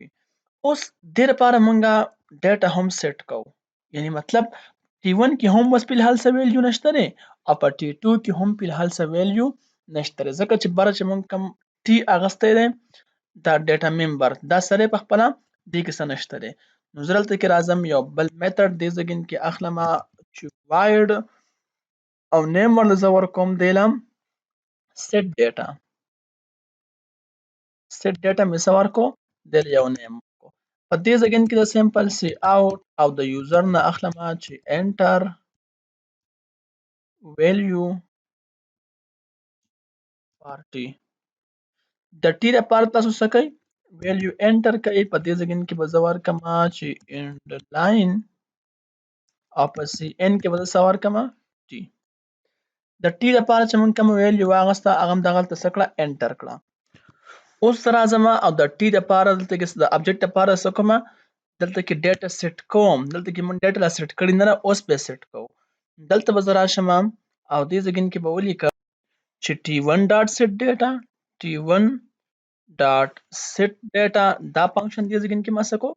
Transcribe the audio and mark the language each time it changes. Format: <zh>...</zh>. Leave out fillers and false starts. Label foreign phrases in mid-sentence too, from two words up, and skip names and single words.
<ps>اوس دې لپاره موږ ډیټا هم سیټ کوو، یعنی مطلب T1 کې هم بس فلحال څه ویلیو نشته دی او په T2 کې هم فلحال څه ویلیو نشته دی، ځکه چې بره چې موږ کوم T اغستی دی دا</ps> <en>data member</en> <ps>دا سره په خپله دې کې څه نشته دی. نو زه دلته کې راځم یو بل میتھډ دې ځای کې اخلم چې void او نیم ورله زه ورکوم دیلم</ps> <en>set data. set data</en> <ps>مې څه ورکو؟ دل یو نیم ورکو. په دې ځای کې د</ps> <en>simple c out</en> <ps>او د یوزر نه اخلم چې</ps> <en>enter value party.</en> <ps>د ټی لپاره تاسو څه کوئ؟</ps> <en>value enter</en> <ps>کوئ. په دې ځای کې به زه ورکم چې</ps> <en>end line</en> <ps>او په</ps> <en>c in</en> <ps>کې به زه څه ورکم؟ ټي. د ټي لپاره چې موږ کوم ویلیو واغسته هغه هم دغلته څه کړه؟ انټر کړه. اوس راځم او د ټي لپاره دلته کې د ابجکټ لپاره څه کوم؟ دلته کې</ps> <en>data set</en> <ps>کوم. دلته کې موږ ډیټا لا سیټ کړی نه ده، اوس به سیټ کوو. دلته به زه راشم او دې ځای کې به ولیکم چې</ps> <en>T1 dot set data T1 dot set data</en> <ps>T1 ډاټ سیټ ډیټا دا فنکشن دې ځای کې ما څه کو؟</ps>